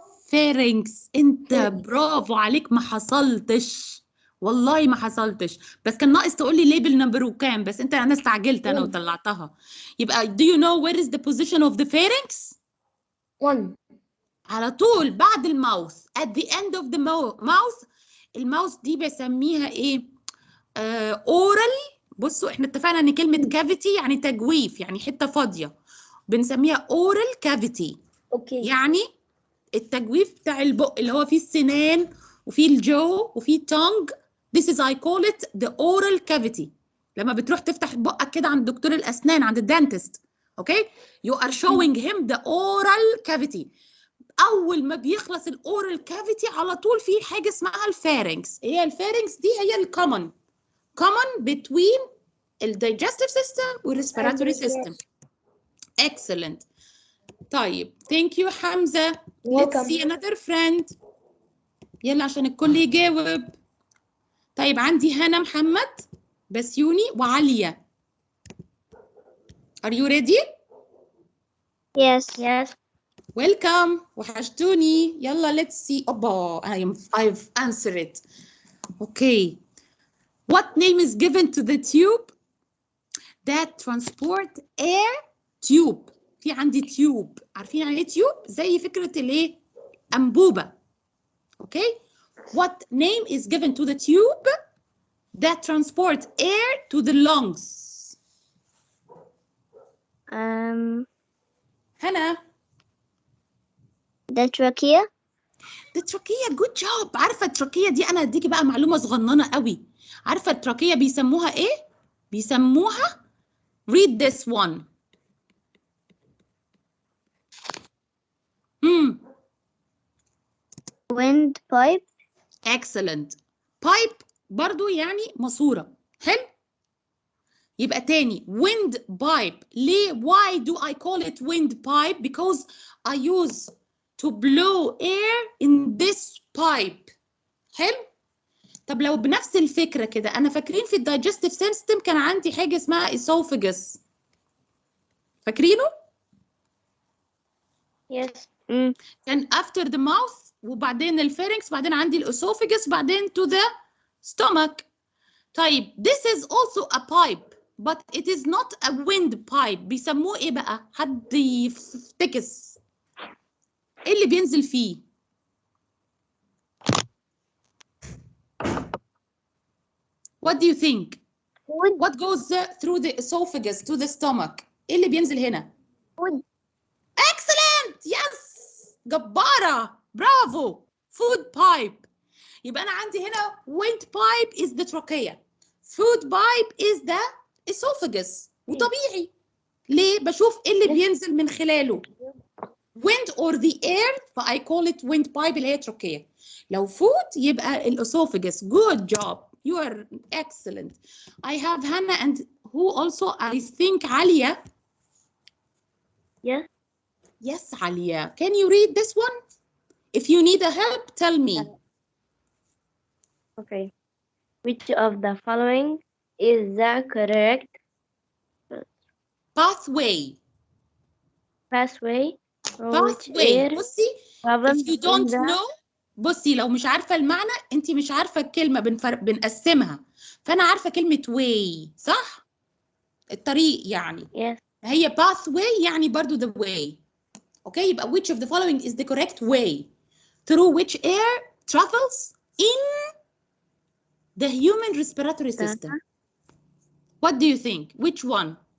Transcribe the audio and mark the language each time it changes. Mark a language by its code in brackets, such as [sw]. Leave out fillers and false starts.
[ar] فارنكس. انت برافو عليك، ما حصلتش والله ما حصلتش، بس كان ناقص تقول لي ليبل نمبر وكام، بس انا استعجلت انا وطلعتها. يبقى [en] do you know where is the position of the pharynx؟ 1. [ar] على طول بعد الماوث [en] at the end of the mouth. [ar] الماوث دي بسميها ايه؟ oral. بصوا احنا اتفقنا ان كلمة cavity يعني تجويف، يعني حتة فاضية، بنسميها oral cavity. اوكي. يعني التجويف بتاع البق اللي هو فيه السنان وفيه الجو وفيه التونج. [en] This is I call it the oral cavity. [ar] لما بتروح تفتح بقك كده عند دكتور الأسنان، عند الدانتست، اوكي؟ [en] You are showing him the oral cavity. [ar] أول ما بيخلص الأورال كافيتي على طول في حاجة اسمها الفارنكس. هي الفارنكس دي هي الكومن [en] between the digestive system [ar] والrespiratory system. Excellent. طيب [en] thank you حمزة. Let's see another friend. [ar] يلا عشان الكل يجاوب. طيب عندي هنا محمد بسيوني وعليا. [en] Are you ready؟ Yes. Welcome. [ar] وحشتوني. [en] يلا let's see. I've answered it. Okay. What name is given to the tube that transport air? Tube. [ar] في عندي tube. عارفين يعني ايه tube؟ زي فكرة الايه؟ أنبوبة. [en] Okay. What name is given to the tube that transport air to the lungs? [ar] هنا. [en] The trachea. The trachea. Good job. [ar] عارفة التراكية دي أنا هديكي بقى معلومة صغننة قوي. عارفة التراكية بيسموها إيه؟ بيسموها [en] read this one. Windpipe. Excellent. [ar] Pipe برضو يعني ماسورة. حلو؟ يبقى تاني windpipe. ليه؟ [en] Why do I call it windpipe? Because I use to blow air in this pipe. [ar] حلو؟ طب لو بنفس الفكرة كده، أنا فاكرين في الدايجستيف سيستم كان عندي حاجة اسمها esophagus. فاكرينه؟ [en] Yes. [ar] كان [en] after the mouth [ar] وبعدين الفارنكس، بعدين عندي الاسوفجس، بعدين [en] to the stomach. [ar] طيب [en] this is also a pipe but it is not a windpipe. [ar] بيسموه ايه بقى؟ حد يفتكس ايه اللي بينزل فيه؟ [en] What do you think? Food. What goes through the esophagus to the stomach? [ar] ايه اللي بينزل هنا؟ [en] Food. Excellent. Yes. [ar] جبارة. برافو. [en] Food pipe. [ar] يبقى أنا عندي هنا [en] windpipe is the trachea. Food pipe is the esophagus. [ar] وطبيعي. ليه؟ بشوف ايه اللي بينزل من خلاله. [en] Wind or the air فI call it windpipe [ar] اللي هي [en] trachea. [ar] لو food يبقى الاسوفجس. [en] Good job. You are excellent. I have Hannah and who also I think Alia. Yes. Yes, Alia. Can you read this one? If you need a help, tell me. Okay. Which of the following is the correct Pathway. pathway through which Pathway. air [ar] بصي [en] if you don't know. [ar] بصي لو مش عارفة المعنى انت مش عارفة الكلمة بنقسمها. فأنا عارفة كلمة way صح؟ الطريق يعني. [en] Yes. هي pathway [ar] يعني برضو [en] the way. Okay يبقى which of the following is the correct way through which air travels in the human respiratory system? What do you think? Which one?